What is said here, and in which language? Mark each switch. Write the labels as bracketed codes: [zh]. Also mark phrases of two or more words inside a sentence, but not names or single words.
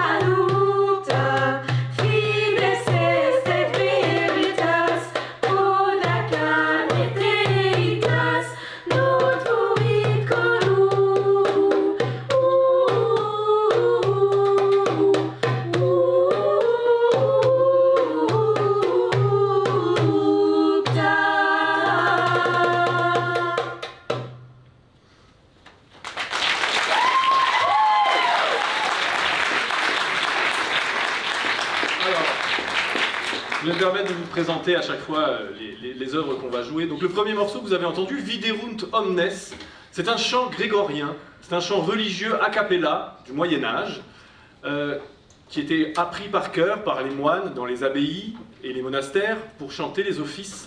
[la] nupta, fides est et veritas, quod a carne deitas, non fuit corrupta. [fr] Alors, je vais me permettre de vous présenter à chaque fois les œuvres qu'on va jouer. Donc le premier morceau que vous avez entendu, Viderunt Omnes, c'est un chant grégorien, c'est un chant religieux a cappella du Moyen-Âge, qui était appris par cœur par les moines dans les abbayes et les monastères pour chanter les offices.